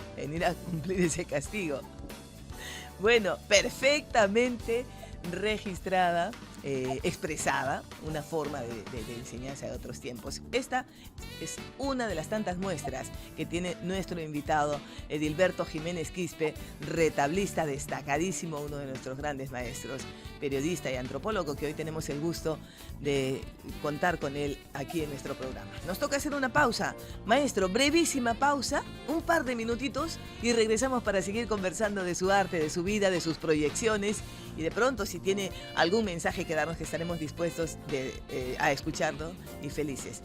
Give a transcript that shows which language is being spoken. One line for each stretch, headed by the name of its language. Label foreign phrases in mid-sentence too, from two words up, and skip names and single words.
Spanish: En ir a cumplir ese castigo. Bueno, perfectamente registrada, expresada, una forma de enseñanza de otros tiempos. Esta es una de las tantas muestras que tiene nuestro invitado Edilberto Jiménez Quispe, retablista destacadísimo, uno de nuestros grandes maestros, periodista y antropólogo, que hoy tenemos el gusto de contar con él aquí en nuestro programa. Nos toca hacer una pausa. Maestro, brevísima pausa, un par de minutitos y regresamos para seguir conversando de su arte, de su vida, de sus proyecciones y de pronto si tiene algún mensaje que darnos, que estaremos dispuestos a escucharlo y felices.